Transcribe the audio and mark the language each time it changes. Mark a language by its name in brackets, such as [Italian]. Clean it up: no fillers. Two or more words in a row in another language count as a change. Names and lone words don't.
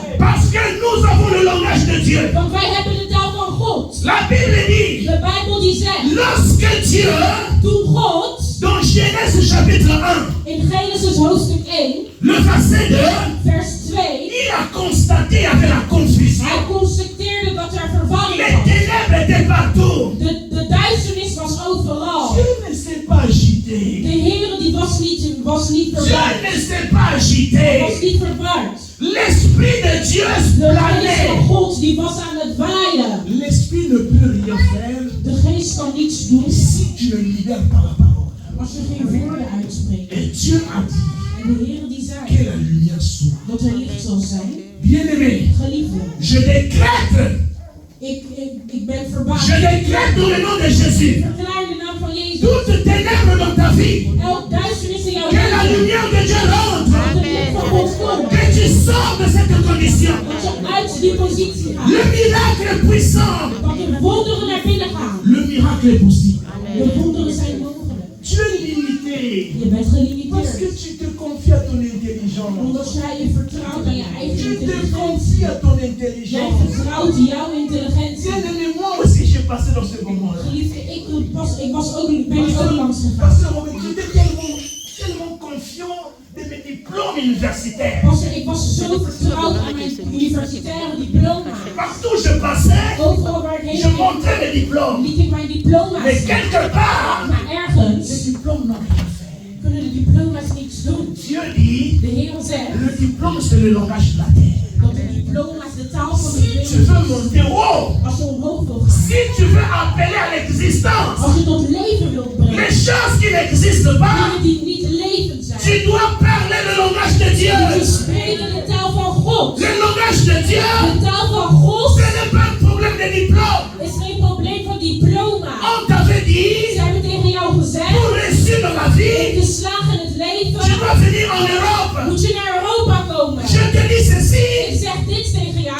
[French] Parce que nous avons le langage de Dieu. [Dutch] Want wij hebben de taal van God. [French] La Bible dit, [Dutch] De Bijbel die zegt, [French] lorsque Dieu, [Dutch] toen God [French] dans Genèse chapitre 1, [Dutch] in Genesis hoofdstuk 1, [French] le verset 2, [Dutch] vers 2, [French] il a constaté avec la confusion. [Dutch] hij constateerde dat er verwarring [French] Les [Dutch] was. [French] ténèbres étaient partout. [Dutch] De duisternis was overal. [French] Dieu ne s'est pas agité. [Dutch] De Heer die was niet [French] Dieu [Dutch] verward. [French] ne s'est pas [Dutch] Was [French] agité. [Dutch] niet verward. [French] L'Esprit de Dieu [Dutch] De geest van [French] planait. [Dutch] God die was aan het waaien. [French] L'Esprit ne peut rien faire [Dutch] De geest kan niets doen [French] si tu ne libères pas la parole. [Dutch] als je geen woorden uitspreekt. [French] Et Dieu a dit [Dutch] En de Heer die [French] que [Dutch] zei [French] la lumière soit. [Dutch] dat er licht zal zijn. [French] Bien-aimé, [Dutch] Geliefde, [French] je décrète, [Dutch] ik ben verbaasd. [French] je décrète dans le nom de Jésus, [Dutch] Verklaar in de naam van Jezus. [French] toute ténèbre dans ta vie, [Dutch] Elk duisternis in jouw [French] que la [Dutch] leven. [French] lumière de Dieu rentre, [Dutch] Dat de licht van God komt. [French] que tu sors de cette condition. [Dutch] Dat je uit die positie gaat. [French] Le miracle est puissant. [Dutch] Dat de wonderen naar binnen gaan. [French] Le miracle est possible. [Dutch] De wonderen zijn mogelijk. [French] Tu es limité [Dutch] Je bent [French] parce que [Dutch] gelimiteerd. [French] tu te confies à ton intelligence. [Dutch] Omdat jij je vertrouwt aan je eigen [French] Tu te [Dutch] intelligentie. [French] confies à ton [Dutch] Jij [French] intelligence. [Dutch] vertrouwt jouw intelligentie. [French] Bien-aimé, moi aussi j'ai passé dans ce moment-là. [Dutch] Geliefde, ben er ook langs gegaan. [French] Pasteur Robert, j'étais tellement confiant de mes diplômes universitaires. [Dutch] Pastor, ik was zo vertrouwd aan mijn universitaire diploma. [French] Partout où je passais, [Dutch] Overal waar ik heen [French] je [Dutch] ging, [French] montrais mes diplômes. [Dutch] liet ik mijn diploma's [French] Mais [Dutch] zien. [French] quelque part, [Dutch] Maar ergens [French] ces diplômes n'ont rien fait. [Dutch] kunnen de diploma's niets doen. [French] Dieu dit, [Dutch] De Heer zegt [French] le diplôme c'est le langage de la terre. [Dutch] dat de diploma's de taal van de [French] Si tu [Dutch] wereld [French] veux monter haut, [Dutch] als je omhoog wil gaan. [French] si tu veux appeler à l'existence [Dutch] Als je tot leven wilt brengen. [French] les choses qui n'existent pas, [Dutch] Dingen die niet levend zijn. [French] tu dois parler le langage de [Dutch] Je [French] Dieu. [Dutch] spreken de taal van God. [French] Le langage de Dieu, [Dutch] De taal van God [French] ce n'est pas un problème de diplôme. [Dutch] is geen probleem van diploma. [French] On t'avait dit, [Dutch] Ze hebben tegen jou gezegd, [French] pour réussir dans la vie, [Dutch] om te slagen in het [French] tu [Dutch] leven, [French] dois venir en Europe. [Dutch] moet je naar Europa komen. [French] Je te dis ceci, [Dutch] Ik zeg dit tegen jou,